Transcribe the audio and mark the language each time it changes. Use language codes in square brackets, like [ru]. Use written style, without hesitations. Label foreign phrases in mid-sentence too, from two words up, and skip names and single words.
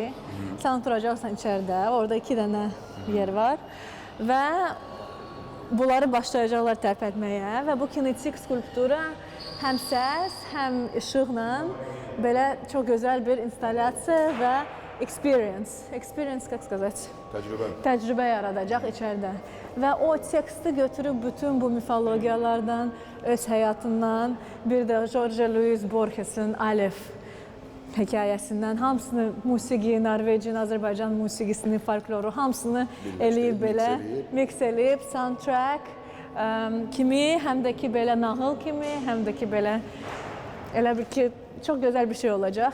[az] Sən oturacaqsan içəridə, orada 2 dənə yer var və bunları başlayacaqlar tərpətməyə və bu kinetik skulptura həm səs, həm işıqla belə çox gözəl bir instalyasiya və experience, [ru] как сказать? [az] Təcrübə yaradacaq içəridə. Və o teksti götürüb bütün bu mifologiyalardan, öz həyatından, bir də Jorge Luis Borges'in Alef hekayəsindən, hamısını musiqi, Norveçin, Azərbaycan musiqisinin folkloru, hamısını eləyib belə, mix eləyib, soundtrack kimi, həm də ki belə nağıl kimi, həm də ki belə elə bir ki, çox gözəl bir şey olacaq.